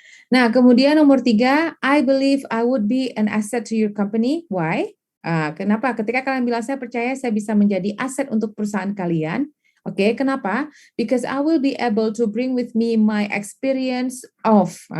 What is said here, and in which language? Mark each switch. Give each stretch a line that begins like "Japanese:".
Indonesian: Nah, kemudian nomor 3,
English: I believe I would be an asset to your company. Why?
Indonesian: Kenapa? Ketika kalian bilang saya percaya saya bisa menjadi aset untuk perusahaan kalian. Oke, kenapa?
English: Because I will be able to bring with me my experience of.